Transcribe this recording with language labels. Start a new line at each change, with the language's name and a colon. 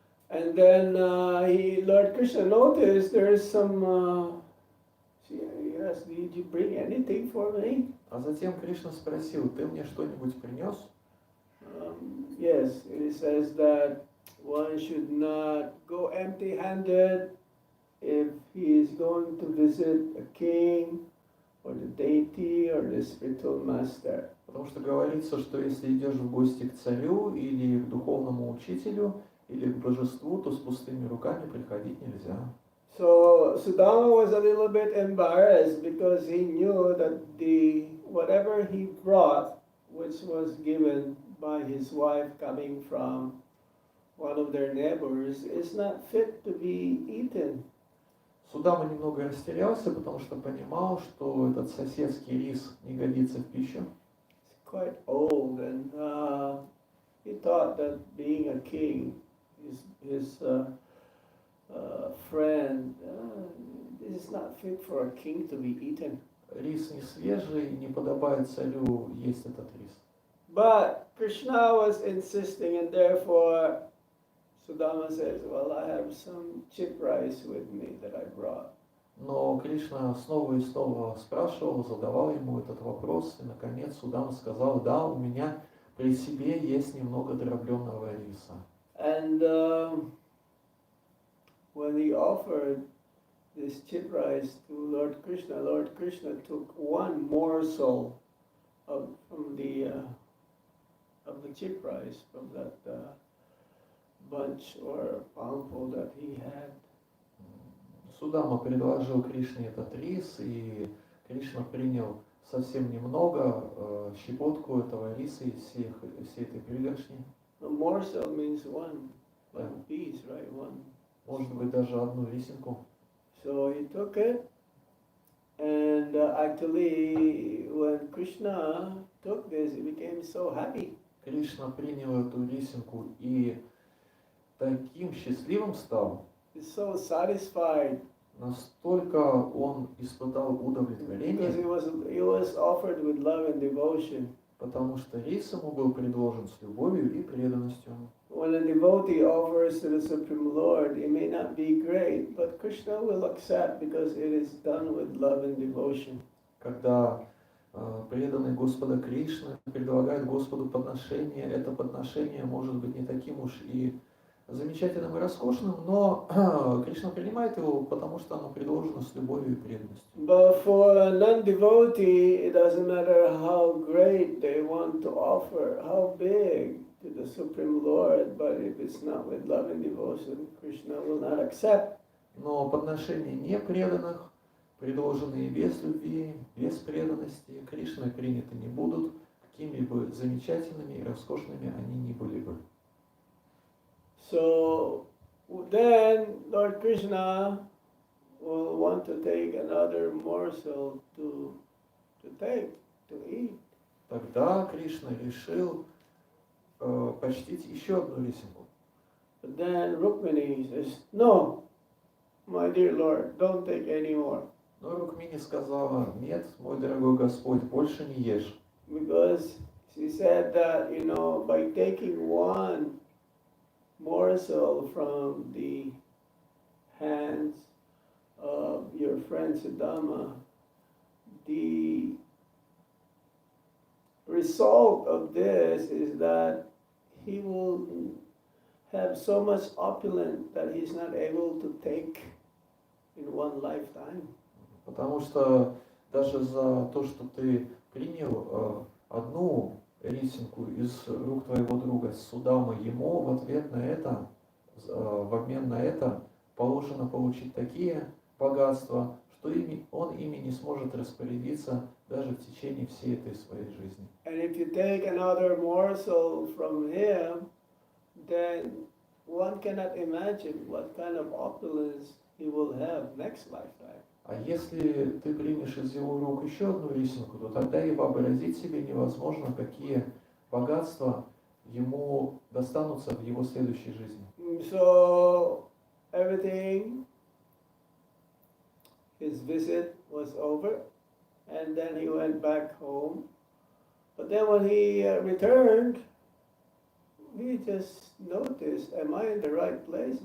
English: And then Lord Krishna noticed there's some. He asked, "Did you bring anything for me?"
Russian: А затем Кришна спросил, ты мне что-нибудь принес?
English: Yes, it says that one should not go empty-handed if he is going to visit a king or the deity or the spiritual master.
Russian: Потому что говорится, что если идешь в гости к царю или к духовному учителю или к божеству, то с пустыми руками приходить нельзя.
English: So Sudama was a little bit embarrassed because he knew that whatever he brought, which was given by his wife coming from one of their neighbors, is not fit to be eaten.
Russian: Судама немного растерялся, потому что понимал, что этот соседский рис не годится в пищу.
English: It's quite old, and he thought that being a king, his friend, this is not fit for a king to be eaten.
Russian: Рис не свежий, не подобает царю есть этот рис.
English: But Krishna was insisting, and therefore Sudama says, well, I have some chip rice with me that I brought.
Russian: Но Кришна снова и снова спрашивал, задавал ему этот вопрос, и наконец Судама сказал, да, у меня при себе есть немного дробленого риса.
English: And when he offered this chip rice to Lord Krishna took one morsel from the chip rice, from that bunch or palmful that he had.
Russian: Судама предложил Кришне этот рис, и Кришна принял совсем немного, щепотку этого риса из всей этой пригоршни.
English: A morsel means one piece, right? One.
Russian: Может быть, даже одну рисинку.
English: So he took it, and actually, when Krishna took this, he became so happy.
Russian: Кришна принял эту рисинку и таким счастливым стал.
English: He's so satisfied.
Russian: Настолько он испытал удовлетворение,
English: Because he was offered with love and devotion.
Russian: потому что рис ему был предложен с любовью и преданностью.
English: When a devotee offers to the Supreme Lord, it may not be great, but Krishna will accept because it is done with love and devotion.
Russian: Когда преданный Господа Кришны предлагает Господу подношение, это подношение может быть не таким уж и замечательным и роскошным, но Кришна принимает его, потому что оно предложено с любовью и преданностью.
English: But for a non-devotee, it doesn't matter how great they want to offer, how big to the Supreme Lord, but if it's not with love and devotion, Krishna will not accept.
Russian: Но подношения непреданных, предложенные без любви, без преданности, Кришной приняты не будут, какими-либо замечательными и роскошными они ни были бы.
English: So then Lord Krishna will want to take another morsel to eat.
Russian: Тогда Кришна решил почтить еще одну рисинку.
English: But then Rukmini says, "No, my dear Lord, don't take any more."
Russian: Но Рукмини сказала: нет, мой дорогой Господь, больше не ешь.
English: Because she said that, by taking one morsel from the hands of your friend Siddhama, the result of this is that he will have so much opulence that he's not able to take in one lifetime.
Russian: Потому что даже за то, что ты принял одну рисинку из рук твоего друга Судамы, ему в ответ на это, в обмен на это, положено получить такие богатства, что он ими не сможет распорядиться даже в течение всей этой своей жизни.
English: And if you take another morsel from him, then one cannot imagine what kind of opulence he will have next lifetime.
Russian: А если ты примешь из его рук еще одну рисинку, то тогда и вообразить себе невозможно, какие богатства ему достанутся в его следующей жизни.
English: So everything, his visit was over, and then he went back home. But then when he returned, he just noticed, am I in the right place?